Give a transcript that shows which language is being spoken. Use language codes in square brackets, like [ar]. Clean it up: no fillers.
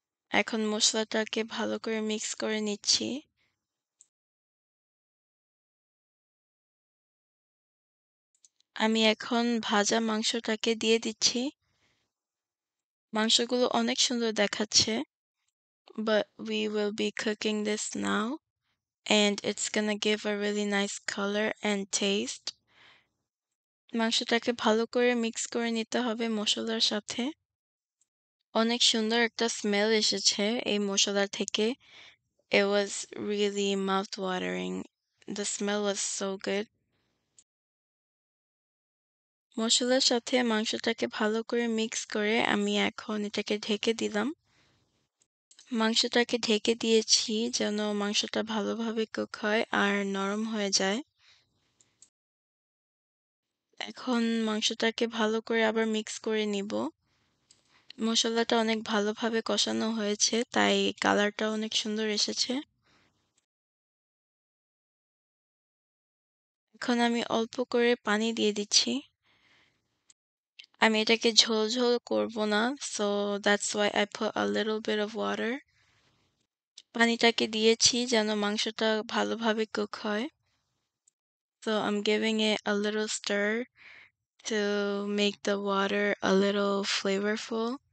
[bn] এখন মসলাটাকে ভালো করে মিক্স করে নিচ্ছি। আমি এখন ভাজা মাংসটাকে দিয়ে দিচ্ছি। মাংসগুলো অনেক সুন্দর দেখাচ্ছে। [en] But we will be cooking this now and it's gonna give a really nice color and taste. [bn] মাংসটাকে ভালো করে মিক্স করে নিতে হবে মসলার সাথে। অনেক সুন্দর একটা স্মেল এসেছে এই মসলা থেকে। [en] It was really mouth-watering. The smell was so good. [bn] মসলার সাথে মাংসটাকে ভালো করে মিক্স করে আমি এখন এটাকে ঢেকে দিলাম। মাংসটাকে ঢেকে দিয়েছি যেন মাংসটা ভালোভাবে কুক হয় আর নরম হয়ে যায়। এখন মাংসটাকে ভালো করে আবার মিক্স করে নিব। মসলাটা অনেক ভালোভাবে কষানো হয়েছে তাই কালারটা অনেক সুন্দর এসেছে। এখন আমি অল্প করে পানি দিয়ে দিচ্ছি। [en] আমি এটাকে ঝোল ঝোল করব না, so that's why I put a little bit of water. [bn] পানিটাকে দিয়েছি যেন মাংসটা ভালোভাবে কুক হয়। [en] So I'm giving it a little stir to make the water a little flavorful.